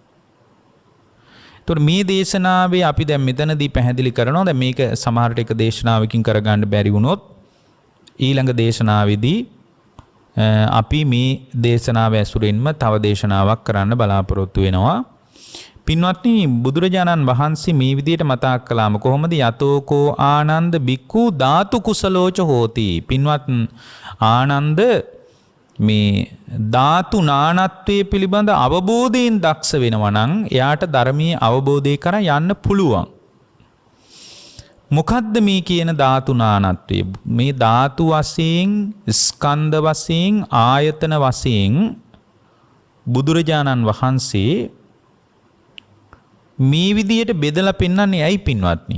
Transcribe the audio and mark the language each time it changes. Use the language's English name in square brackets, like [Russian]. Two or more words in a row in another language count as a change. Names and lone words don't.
[Sinhala] ඒතකොට මේ දේශනාවේ අපි දැන් මෙතනදී පැහැදිලි කරනවා. දැන් මේක සමහරට එක දේශනාවකින් කරගන්න බැරි වුණොත් ඊළඟ දේශනාවේදී අපි මේ දේශනාව ඇසුරින්ම තව දේශනාවක් කරන්න බලාපොරොත්තු වෙනවා. පින්වත්නි බුදුරජාණන් වහන්සේ මේ විදිහට මතක් කළාම කොහොමද [Pali] යතෝකෝ ආනන්ද බික්ඛු ධාතු කුසලෝච හෝති. [Sinhala] පින්වත් ආනන්ද මේ ධාතු නානත්වයේ පිළිබඳ අවබෝධයෙන් දක්ෂ වෙනවා නම් එයාට ධර්මයේ අවබෝධය කරා යන්න පුළුවන්. මොකද්ද මේ කියන ධාතු නානත්වය? මේ ධාතු වශයෙන්, ස්කන්ධ වශයෙන්, ආයතන වශයෙන් බුදුරජාණන් වහන්සේ මේ විදියට බෙදලා පෙන්වන්නේ ඇයි පින්වත්නි?